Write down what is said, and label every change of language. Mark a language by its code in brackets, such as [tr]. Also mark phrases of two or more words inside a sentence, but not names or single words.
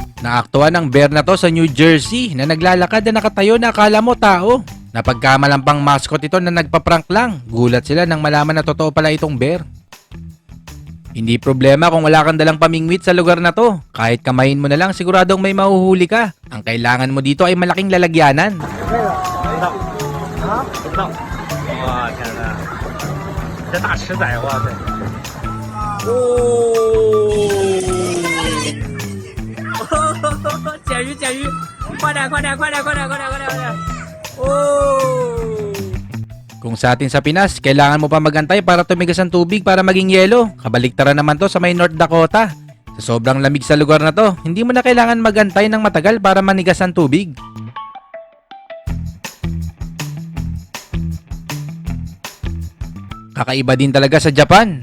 [tl] Naaktuhan ng bear na to sa New Jersey na naglalakad na nakatayo na akala mo tao. Napagkamalampang mascot ito na nagpa-prank lang. Gulat sila nang malaman na totoo pala itong bear. Hindi problema kung wala kang dalang pamingwit sa lugar na to. Kahit kamayin mo na lang, siguradong may mahuhuli ka. Ang kailangan mo dito ay malaking lalagyanan. [zh] 哇天哪，这大池仔，哇塞！哦，捡鱼捡鱼，快点快点快点快点快点快点快点！哦。 [tl] Kung sa atin sa Pinas, kailangan mo pa magantay para tumigas ang tubig para maging yelo. Kabaliktaran naman to sa may North Dakota. Sa sobrang lamig sa lugar na to, hindi mo na kailangan magantay ng matagal para manigas ang tubig. Kakaiba din talaga sa Japan.